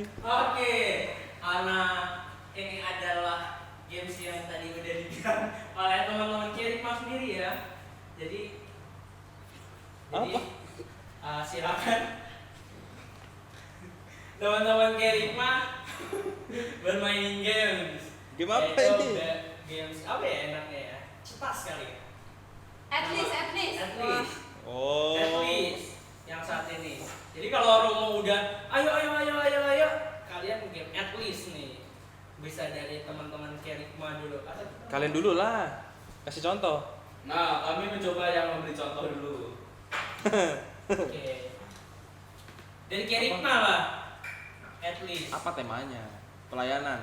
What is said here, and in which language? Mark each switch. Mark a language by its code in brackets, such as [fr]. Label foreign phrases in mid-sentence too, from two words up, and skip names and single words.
[id] Oke, karena ini adalah games yang tadi udah dibilang oleh teman-teman Kerikma sendiri ya. Jadi silakan teman-teman Kerikma bermain games. Game apa Yaitu ini? Games apa ya enaknya ya? Cepat sekali ya. [en] At least. At least. Oh. At least [id] yang saat ini. Jadi kalau Romo udah ayo kalian game [en] at least [id] nih. Bisa dari teman-teman Kerikma dulu. Kalian dulu lah. Kasih contoh. Nah, kami mencoba yang memberi contoh dulu. Oke. Dari Kerikma lah. [en] At least. [id] Apa temanya? Pelayanan.